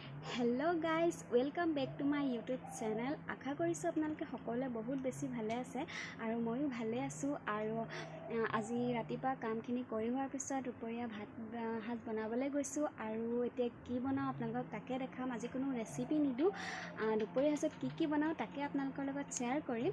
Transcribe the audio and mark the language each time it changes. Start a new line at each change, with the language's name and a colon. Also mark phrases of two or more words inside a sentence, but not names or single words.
English: hello guys welcome back to my YouTube channel.
Assamese: आशा কৰিছোঁ আপোনালোকে সকলোৱে বহুত বেছি ভালে আছে আৰু ময়ো ভালে আছোঁ। আৰু আজি ৰাতিপুৱা কামখিনি কৰি হোৱাৰ পিছত দুপৰীয়া ভাত সাজ বনাবলৈ গৈছোঁ আৰু এতিয়া কি বনাওঁ আপোনালোকক তাকে দেখাম। আজি কোনো ৰেচিপি নিদিওঁ, দুপৰীয়া সাজত কি বনাওঁ তাকে আপোনালোকৰ লগত শ্বেয়াৰ কৰিম।